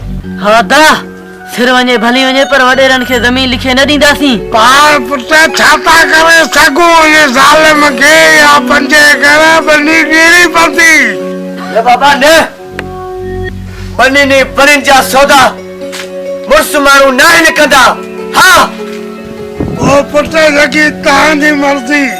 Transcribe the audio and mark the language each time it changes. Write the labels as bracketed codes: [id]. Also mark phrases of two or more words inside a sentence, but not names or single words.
[sd] हाँ दा फिर वञे भली वञे पर वडेरन खे ज़मीन लिखे न ॾींदासीं। पार पुट छाता करे सघूं ये ज़ालिम खे या 5 एकड़ बनी ॾियणी पवंदी। न बाबा न बनी ने वरन जा सौदा मुर्स माण्हू न आहिनि कंदा। हाँ ओ पुट जेकी तव्हांजी मर्ज़ी।